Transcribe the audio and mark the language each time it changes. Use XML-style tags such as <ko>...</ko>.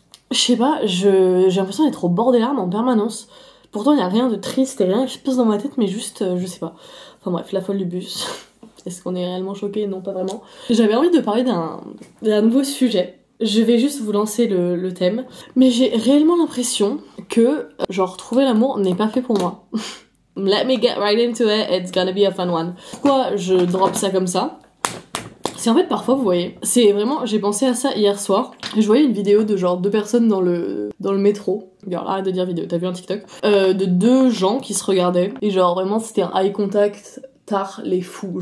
<fr>Je sais pas, j'ai l'impression d'être au bord des larmes en permanence. Pourtant il n'y a rien de triste et rien qui se passe dans ma tête, mais juste, je sais pas. Enfin bref, la folle du bus. Est-ce qu'on est réellement choqués? Non, pas vraiment. J'avais envie de parler d'un nouveau sujet. Je vais juste vous lancer le thème. Mais j'ai réellement l'impression que, genre, trouver l'amour n'est pas fait pour moi.</fr> <en>Let me get right into it, it's gonna be a fun one.</en> <fr>Pourquoi je drop ça comme ça? C'est en fait parfois, vous voyez, c'est vraiment, j'ai pensé à ça hier soir. Je voyais une vidéo de genre 2 personnes dans le métro. Genre, arrête de dire vidéo, t'as vu un TikTok? De 2 gens qui se regardaient. Et genre, vraiment, c'était un eye contact... les fous.</fr>